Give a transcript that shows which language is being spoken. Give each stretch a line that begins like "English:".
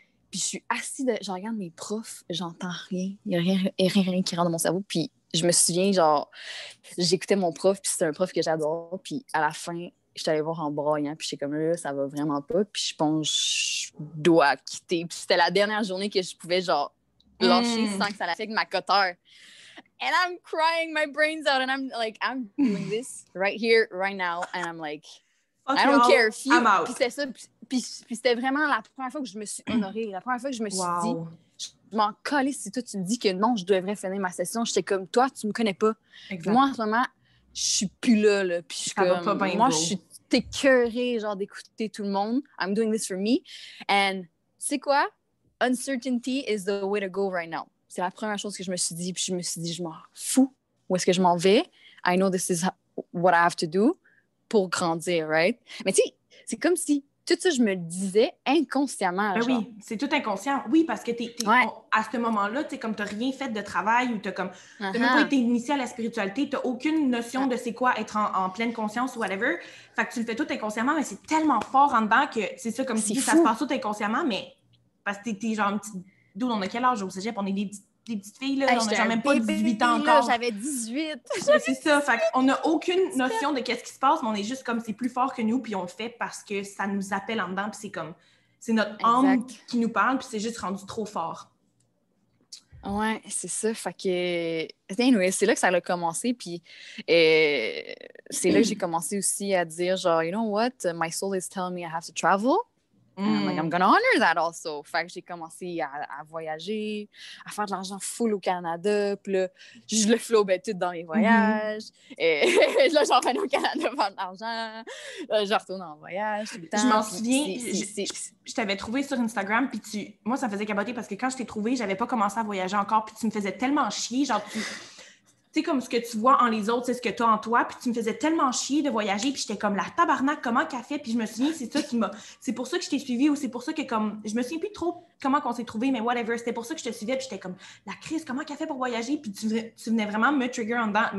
French: Puis je suis assise, je regarde mes profs, j'entends rien. Il n'y a rien qui rentre dans mon cerveau. Puis je me souviens, genre, j'écoutais mon prof, puis c'était un prof que j'adore. Puis à la fin, je suis allée voir en broyant, puis j'étais comme là, ça va vraiment pas. Puis je pense que je dois quitter. Puis c'était la dernière journée que je pouvais, genre, lâcher sans que ça affecte ma coteur.
English: And I'm crying my brains out, and I'm doing this right here, right now, and I'm like, I don't care if you... I'm out.
French: Puis c'était ça, puis c'était vraiment la première fois que je me suis honorée, la première fois que je me suis dit, je m'en collais si toi tu me dis que non, je devrais finir ma session, j'étais comme, toi, tu me connais pas. Moi, en ce moment, je suis plus là, puis je suis comme, moi, je suis écœurée, genre, d'écouter tout le monde.
English: I'm doing this for me. And, tu sais quoi? Uncertainty is the way to go right now.
French: C'est la première chose que je me suis dit, puis je me suis dit, je m'en fous. Où est-ce que je m'en vais?
English: I know this is what I have to do
French: pour grandir,
English: right?
French: Mais tu sais, c'est comme si tout ça, je me le disais inconsciemment. Ben genre. oui, c'est tout inconscient. Oui, parce que à ce moment-là, tu sais, comme tu n'as rien fait de travail ou tu n'as même pas été initié à la spiritualité, tu n'as aucune notion de c'est quoi être en pleine conscience ou whatever. Fait que tu le fais tout inconsciemment, mais c'est tellement fort en dedans que c'est ça, comme tu dis, ça se passe tout inconsciemment, mais parce que t'es genre une petite... D'où on a quel âge au cégep? On est des petites filles, là. On n'a genre même pas 18 ans encore. J'avais 18. C'est ça. Fait qu'on n'a aucune notion de qu'est-ce qui se passe, mais on est juste comme c'est plus fort que nous, puis on le fait parce que ça nous appelle en dedans, puis c'est comme... C'est notre âme qui nous parle, puis c'est juste rendu trop fort. Ouais, c'est ça. Fait que... Anyway, c'est là que ça a commencé, puis c'est là que j'ai commencé aussi à dire, genre,
English: you know what? My soul is telling me I have to travel. I'm like, I'm gonna honor that also.
French: Fait que j'ai commencé à voyager, à faire de l'argent full au Canada. Puis là, je le flobais tout dans mes voyages. Et là, j'en revenais au Canada faire de l'argent. Je retourne en voyage tout le temps. Je m'en souviens, je t'avais trouvé sur Instagram, puis moi, ça me faisait capoter parce que quand je t'ai trouvé, j'avais pas commencé à voyager encore, puis tu me faisais tellement chier, genre tu sais, comme ce que tu vois en les autres, c'est ce que tu as en toi, puis tu me faisais tellement chier de voyager, puis j'étais comme la tabarnak, comment qu'elle fait, puis je me souviens, c'est pour ça que je t'ai suivi, ou c'est pour ça que comme, je me souviens plus trop comment qu'on s'est trouvé, mais whatever, c'était pour ça que je te suivais, puis j'étais comme, la crise, comment qu'elle fait pour voyager, puis tu venais vraiment me trigger en dedans.